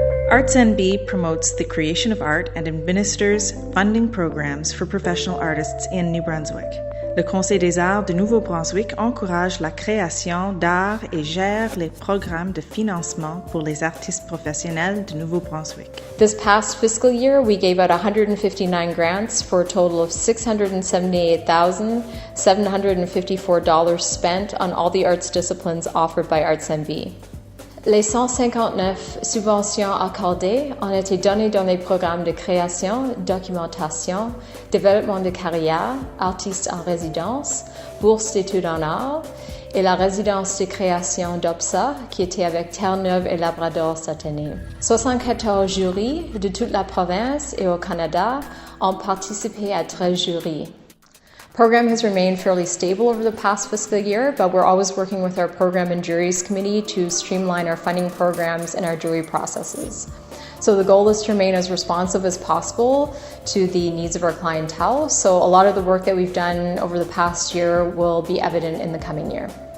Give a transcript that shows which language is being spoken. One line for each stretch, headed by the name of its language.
English: ArtsNB promotes the creation of art and administers funding programs for professional artists in New Brunswick.
French: Le Conseil des arts de Nouveau-Brunswick encourage la création d'art et gère les programmes de financement pour les artistes professionnels de Nouveau-Brunswick.
English: This past fiscal year, we gave out 159 grants for a total of $678,754 spent on all the arts disciplines offered by ArtsNB.
French: Les 159 subventions accordées ont été données dans les programmes de création, documentation, développement de carrière, artistes en résidence, bourse d'études en art et la résidence de création d'OPSA qui était avec Terre-Neuve et Labrador cette année. 74 jurys de toute la province et au Canada ont participé à 13 jurys.
English: Program has remained fairly stable over the past fiscal year, but we're always working with our Program and Juries Committee to streamline our funding programs and our jury processes. So the goal is to remain as responsive as possible to the needs of our clientele. So a lot of the work that we've done over the past year will be evident in the coming year.